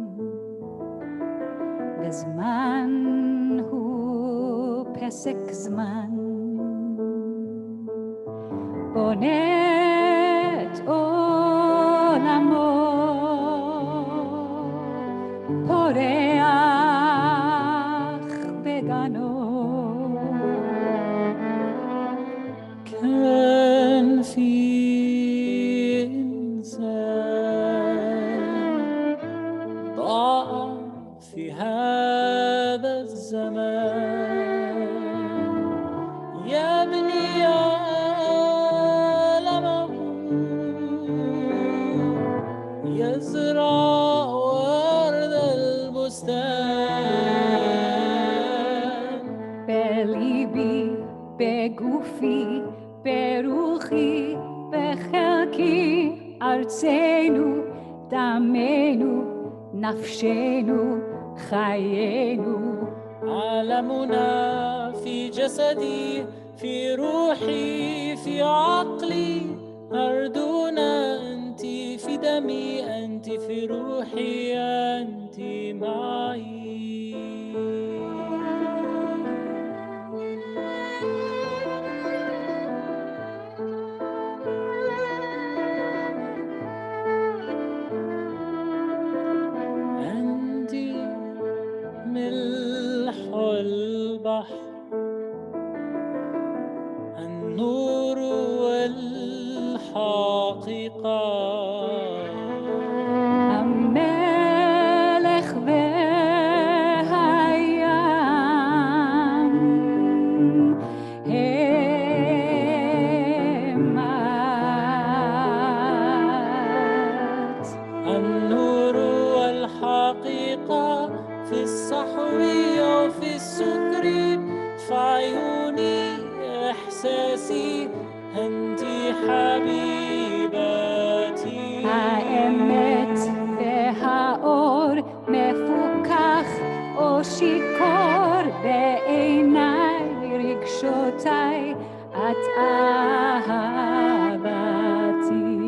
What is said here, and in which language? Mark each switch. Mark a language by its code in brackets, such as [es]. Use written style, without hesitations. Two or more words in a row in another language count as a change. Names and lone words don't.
[he] וזמן הוא פסק זמן, בונה את עולמו, פורח בגנו. [ar] كان في إنسان ضاع في هذا الزمان يبني عالمه يزرع ورد البستان [he] בליבי, בגופי, ברוחי, בחלקי, ארצנו, דמנו, נפשנו, חיינו. [ar] عالمنا في جسدي في روحي في عقلي أرضنا أنت في دمي أنت في روحي أنت معي أنت ملح البحر النور والحقيقة [he] המלך והים הם את. [ar] النور والحقيقة في الصحو وفي السكر في عيوني إحساسي أنت حبيبتي [he] האמת והאור מפוכח או שיכור בעיניי רגשותיי את אהבתי.